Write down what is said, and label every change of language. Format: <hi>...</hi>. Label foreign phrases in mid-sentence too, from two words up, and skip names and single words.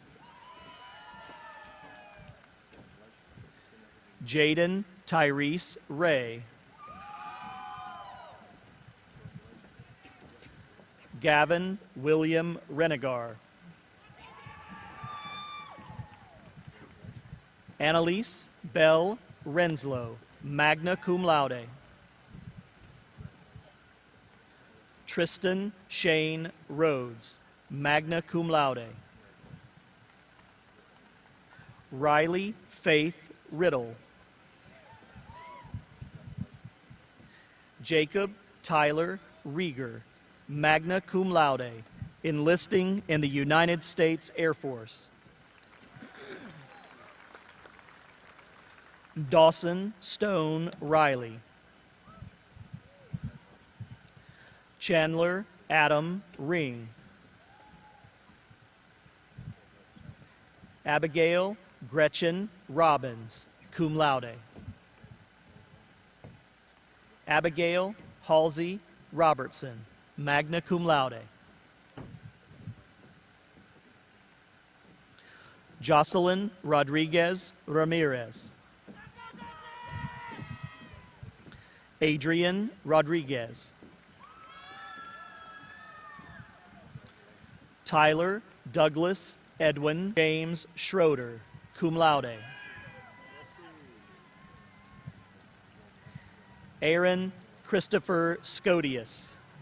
<en>Jaden Tyrese Ray. Gavin William Renegar. Annalise Bell Renslow,</en> <la>magna cum laude.</la> <en>Tristan Shane Rhodes,</en> <la>magna cum laude.</la> <en>Riley Faith Riddle. Jacob Tyler Rieger,</en> <la>magna cum laude,</la> <en>enlisting in the United States Air Force. Dawson Stone Riley. Chandler Adam Ring. Abigail Gretchen Robbins,</en> <la>cum laude.</la> <en>Abigail Halsey Robertson,</en> <la>magna cum laude.</la> <en>Jocelyn Rodriguez Ramirez. Adrian Rodriguez. Tyler Douglas Edwin James Schroeder,</en> <la>cum laude.</la> <en>Aaron Christopher Scodius.</en>